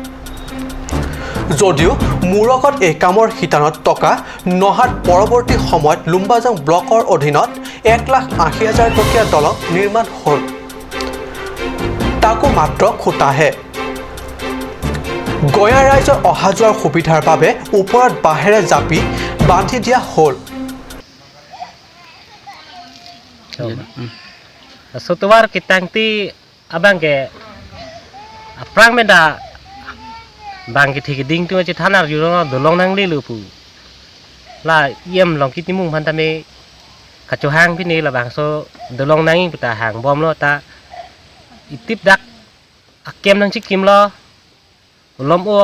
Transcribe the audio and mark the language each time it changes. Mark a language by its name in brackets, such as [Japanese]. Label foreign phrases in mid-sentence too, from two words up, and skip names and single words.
[Assamese] যদিও মূৰকত এই কামৰ শিতানত টকা নহাত পৰৱৰ্তী সময়ত লুম্বাজং ব্লকৰ অধীনত ১,৮০,০০০ টকীয়া দলং নিৰ্মাণ হ'ল তাকো মাত্ৰ খুঁটাহে গঞা ৰাইজৰ অহা যোৱাৰ সুবিধাৰ বাবে ওপৰত বাঁহেৰে জাপি বান্ধি দিয়া হ'ল [Karbi] Sotuar kitangti abangke prangmenda bangke thiki ding tu achi thanar yuro dolong nang li lupu la yem long kitimung phantame kacho hang phini la bangso dolong nang puta hang bom lo ta itip dak akem nang chikim lo lom o